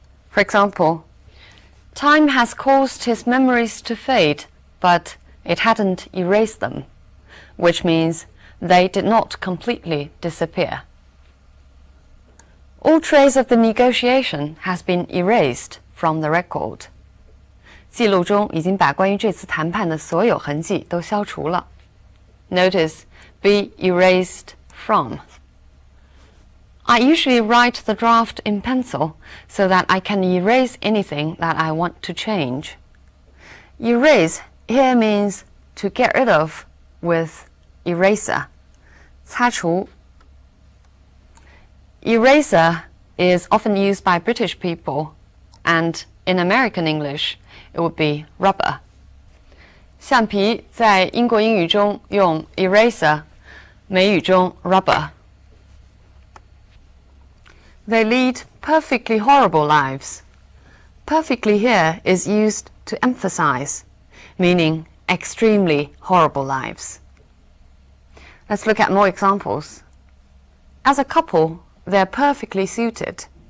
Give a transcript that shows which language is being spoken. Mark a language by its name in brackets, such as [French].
[English] For example, time has caused his memories to fade, but it hadn't erased them, which means they did not completely disappear. All trace of the negotiation has been erased from the record. [Chinese] 记录中已经把关于这次谈判的所有痕迹都消除了。 [English] Notice, be erased from. I usually write the draft in pencil so that I can erase anything that I want to change. Erase here means to get rid of with eraser. [Chinese] 擦除. [English] Eraser is often used by British people, and in American English, it would be rubber. [Chinese] 橡皮在英国英语中用 eraser, 美语中 rubber. [English] They lead perfectly horrible lives. Perfectly here is used to emphasize, meaning extremely horrible lives. Let's look at more examples. As a couple, they're perfectly suited.